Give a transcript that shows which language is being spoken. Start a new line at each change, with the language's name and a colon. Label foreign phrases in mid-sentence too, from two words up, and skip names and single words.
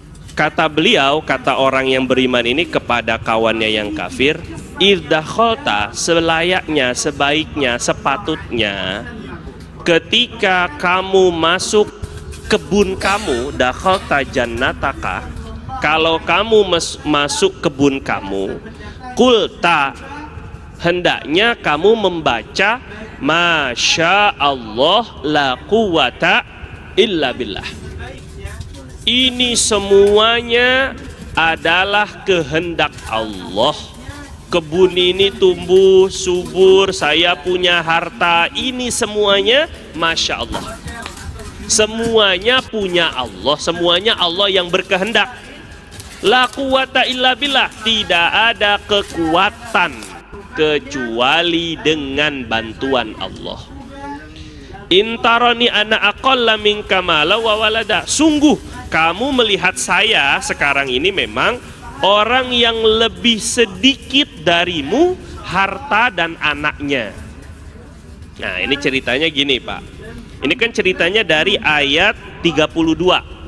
Indonesian: Kata beliau, kata orang yang beriman ini kepada kawannya yang kafir,
Arabic: إذ دخلت,
Indonesian: selayaknya, sebaiknya, sepatutnya ketika kamu masuk kebun kamu,
Arabic: دخلت جنتك,
Indonesian: kalau kamu masuk kebun kamu, qulta, hendaknya kamu membaca
Arabic: ما شاء الله لا قوة إلا بالله.
Indonesian: Ini semuanya adalah kehendak Allah. Kebun ini tumbuh subur, saya punya harta, ini semuanya
Arabic: ما شاء الله.
Indonesian: Semuanya punya Allah, semuanya Allah yang berkehendak.
Arabic: لا قوة إلا بالله,
Indonesian: tidak ada kekuatan kecuali dengan bantuan Allah.
Arabic: إن ترن أنا أقل منك مالا وولدا,
Indonesian: sungguh kamu melihat saya sekarang ini memang orang yang lebih sedikit darimu harta dan anaknya. Nah, ini ceritanya gini, Pak. Ini kan ceritanya dari ayat 32.